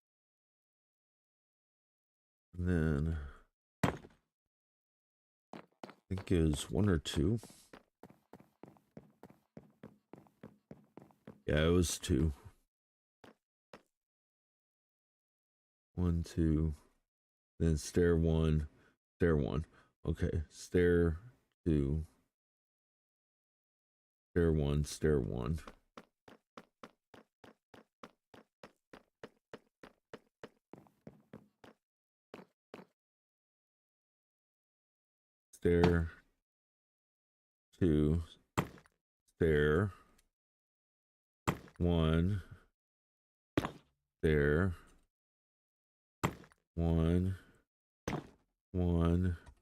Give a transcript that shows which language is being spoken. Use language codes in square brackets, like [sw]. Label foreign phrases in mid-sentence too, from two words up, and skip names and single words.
[en] And then I think it was 1 or 2. Yeah, it was 2. 1, 2. Then stair 1, stair 1. Okay, stair 2, stair 1, stair 1. Stair 2, stair 1, stair 1, 1.